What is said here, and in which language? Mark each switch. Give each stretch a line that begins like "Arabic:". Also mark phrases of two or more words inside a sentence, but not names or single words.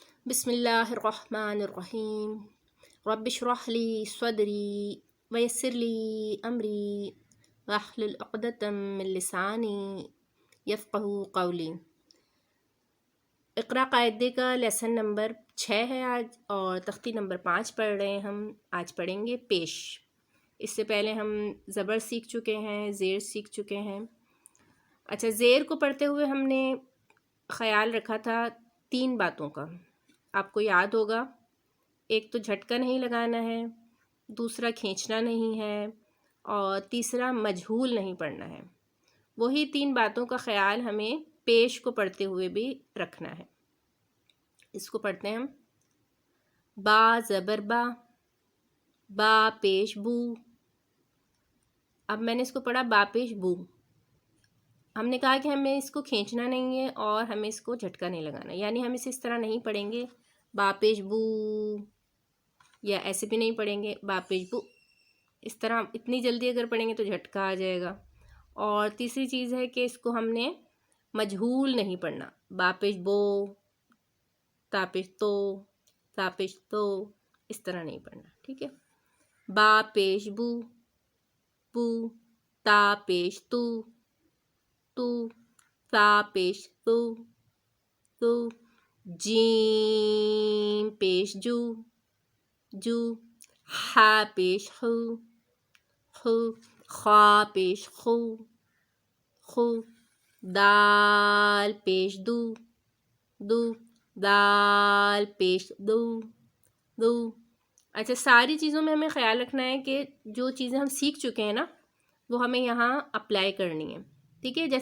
Arabic: بسم اللہ الرحمن الرحیم رب اشرح لی صدری ویسر لی امری واحلل عقدۃ من لسانی یفقہوا قولی۔
Urdu: اقرا قاعدے کا
English: لیسن نمبر
Urdu: 6 ہے آج، اور تختی نمبر 5 پڑھ رہے ہیں ہم۔ آج پڑھیں گے پیش۔ اس سے پہلے ہم زبر سیکھ چکے ہیں، زیر سیکھ چکے ہیں۔ اچھا، زیر کو پڑھتے ہوئے ہم نے خیال رکھا تھا 3 باتوں کا، آپ کو یاد ہوگا۔ ایک تو جھٹکا نہیں لگانا ہے، دوسرا کھینچنا نہیں ہے، اور تیسرا مجہول نہیں پڑھنا ہے۔ وہی 3 باتوں کا خیال ہمیں پیش کو پڑھتے ہوئے بھی رکھنا ہے۔ اس کو پڑھتے ہیں ہم۔ با زبر با، با پیش بو۔ اب میں نے اس کو پڑھا با پیش بو۔ ہم نے کہا کہ ہمیں اس کو کھینچنا نہیں ہے اور ہمیں اس کو جھٹکا نہیں لگانا، یعنی ہم اسے اس طرح نہیں پڑھیں گے با پیش بو، یا ایسے بھی نہیں پڑھیں گے با پیش بو۔ اس طرح اتنی جلدی اگر پڑھیں گے تو جھٹکا آ جائے گا۔ اور تیسری چیز ہے کہ اس کو ہم نے مجہول نہیں پڑھنا، با پیش بو، تا پیش تو، تا پیش تو، اس طرح نہیں پڑھنا، ٹھیک ہے۔ با پیش بو، بو، تا پیش تو، تو، تا پیش تو، تو، جیم پیش جو، جو، ہا پیش خو، خو، خا پیش خو، خو، دال پیش دو، دو، دال پیش دو، دو۔ اچھا، ساری چیزوں میں ہمیں خیال رکھنا ہے کہ جو چیزیں ہم سیکھ چکے ہیں نا وہ ہمیں یہاں اپلائی کرنی ہے، ٹھیک ہے۔